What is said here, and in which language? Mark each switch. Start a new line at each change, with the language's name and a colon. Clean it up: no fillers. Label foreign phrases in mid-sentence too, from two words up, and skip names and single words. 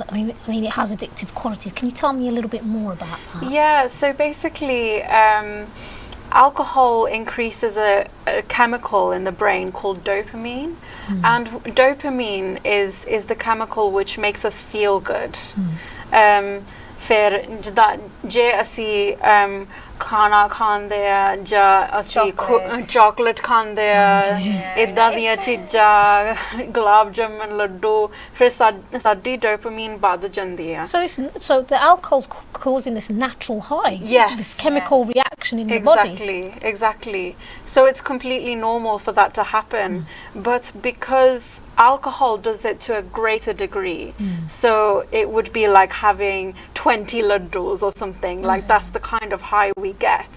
English: I mean, it has addictive qualities. Can you tell me a little bit more about that? Yeah. So basically, alcohol increases a chemical in the brain called dopamine, and dopamine is the chemical which makes us feel good.
Punjabi: ਫਿਰ ਜਿਦਾ ਜੇ ਅਸੀ ਖਾਣਾ ਖਾਂਦੇ ਆ ਜਾਂ ਅਸੀਂ ਚਾਕਲੇਟ ਖਾਂਦੇ ਆ ਇਦਾਂ ਦੀਆਂ ਚੀਜ਼ਾਂ ਗੁਲਾਬ ਜਾਮਨ ਲੱਡੂ ਫਿਰ ਸਾਡੀ ਡੋਪਾਮਾਈਨ ਵੱਧ ਜਾਂਦੀ ਆ
English: so the alcohol's causing this natural high, this chemical reaction in the body. Exactly. So it's completely normal for that to happen, but because alcohol does it to a greater degree, so it would be like having 20 laddus or something, like that's the kind of high we get.